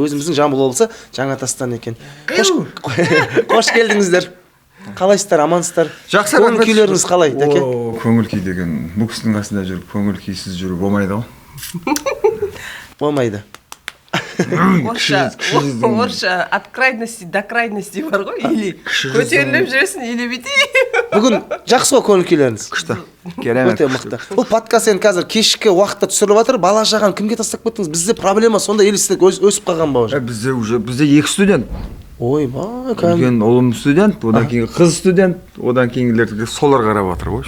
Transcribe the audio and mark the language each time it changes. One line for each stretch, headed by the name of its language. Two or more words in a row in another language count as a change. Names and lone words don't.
Kazakh: Өзіміздің Жамбыл облысы Жаңатастан екен. Қош келдіңіздер. Қалайсыздар, амансыздар? Жақсы, көңіл күйлеріңіз қалай, дәке? Көңіл күй деген бұл кісінің қасында жүріп, көңіл күйсіз жүру болмайды ғой. Болмайды. Орысша
Russian: от крайности до крайности
Kazakh: бар ғой, или көтеріліп жүресің, или бүйтей. Бүгін жақсы ғой көңіл күйлеріңіз? Күшті. Керемет. Өте мықты. Бұл подкаст енді қазір кешкі уақытта түсіріліп жатыр. Бала шағаны кімге тастап кеттіңіз? Бізде проблема сонда, или сіздер өсіп қалған ба уже? Бізде екі студент. Ой, ба, үлкен ұлым студент, одан кейін қыз студент, одан кейінгілерді солар қарап жатыр ғой.